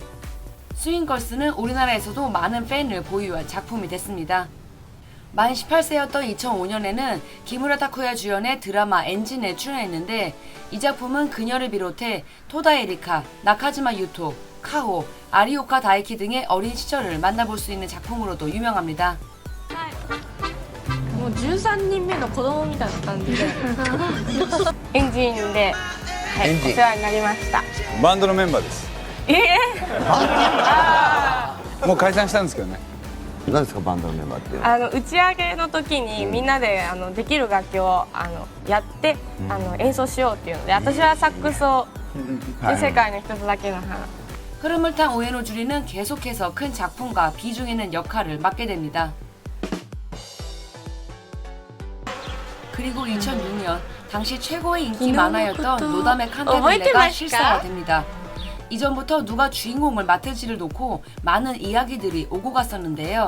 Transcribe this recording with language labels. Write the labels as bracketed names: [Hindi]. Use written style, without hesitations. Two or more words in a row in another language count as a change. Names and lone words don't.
[Korean] 스윙걸스는 우리나라에서도 많은 팬을 보유한 작품이 됐습니다. 만 18세였던 2005년에는 기무라 타쿠야 주연의 드라마 엔진에 출연했는데 이 작품은 그녀를 비롯해 토다 에리카, 나카지마 유토, 카호, 아리오카 다이키 등의 어린 시절을 만나볼 수 있는 작품으로도 유명합니다. [Japanese] もう13人目の子供みたいな感じでエンジンで、はい、エンジンお世話になりました。バンドのメンバーです。もう解散したんですけどね。何ですかバンドのメンバーっていうのは。打ち上げの時にみんなでできる楽器をやって演奏しようっていうので私はサックスをで世界の一つだけの花 [Korean] 흐름을 탄 우에노 주리는 계속해서 큰 작품과 비중 있는 역할을 맡게 됩니다. 그리고 2006년 당시 최고의 인기 만화였던 노담의 칸타빌레가 실사화됩니다. 이전부터 누가 주인공을 맡을지를 놓고 많은 이야기들이 오고 갔었는데요.